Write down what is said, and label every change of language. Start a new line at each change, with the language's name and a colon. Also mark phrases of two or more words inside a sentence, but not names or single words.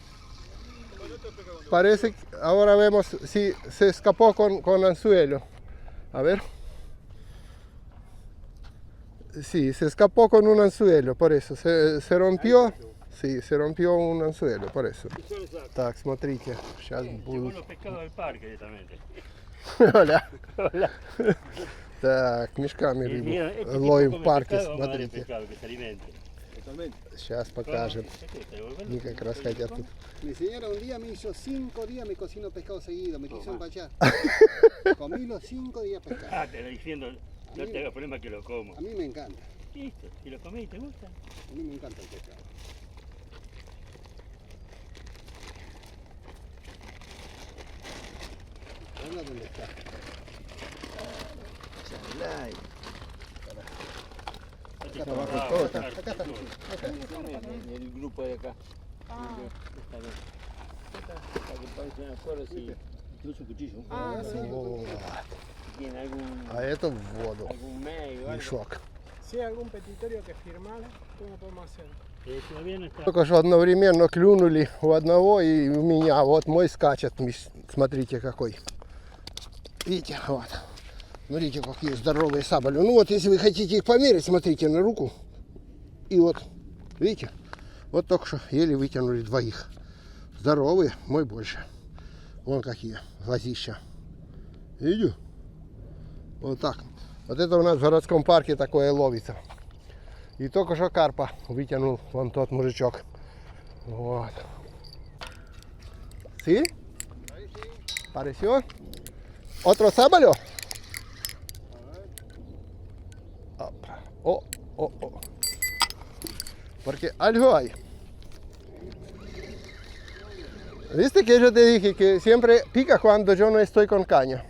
Spanish: Parece que ahora vemos si se escapó con anzuelo. A ver. Sí, se escapó con un anzuelo, por eso. Se rompió. Sí, se rompió un anzuelo, por eso.
Russian: Так, смотрите. Сейчас
Spanish: Llegó
Russian: будут.
Spanish: los pescados del parque directamente. Hola. Hola.
Russian: Так, мешками
Spanish: Y mira,
Russian: рыбу
Spanish: este tipo
Russian: ловим в
Spanish: come
Russian: парке,
Spanish: pescado, vamos a darle
Russian: смотрите.
Spanish: pescado, que se alimente. Totalmente.
Russian: Сейчас покажем. Они как раз хотят тут.
Spanish: Mi señora un día me hizo 5 días, me cocino pescado seguido, me quiso empachar. Comí los 5 días pescado. Ah, te lo diciendo, no te hagas problema que lo como. A mí me encanta, Listo, si lo comés y te gusta. a mí me encanta el pescado. Hola, ¿dónde está? Acá está abajo. Ah, Acá está. Acá está. El grupo de acá. Ah, Está bien. Para que parece una cosa así. Incluso cuchillo. ah, sí.
Russian: О,
Spanish: Tiene algún,
Russian: а это в воду.
Spanish: algún medio o algo.
Russian: Мешок.
Spanish: Si hay algún petitorio que firmar, ¿cómo podemos hacer? Todavía no está.
Russian: Только что одновременно клюнули у одного и у меня. Вот мой скачет. Смотрите какой. Видите, вот. Смотрите, какие здоровые сабали. Ну вот, если вы хотите их померить, смотрите на руку. И вот, видите, вот только что еле вытянули двоих. Здоровые, мой больше. Вон какие глазища. Видите? Вот так. Вот это у нас в городском парке такое ловится. И только что карпа вытянул вон тот мужичок. Вот.
Spanish: ¿Sí? ¿Pareció? ¿Otro sábalo? Oh, oh, oh. Porque algo hay. ¿Viste que yo te dije que siempre pica cuando yo no estoy con caña?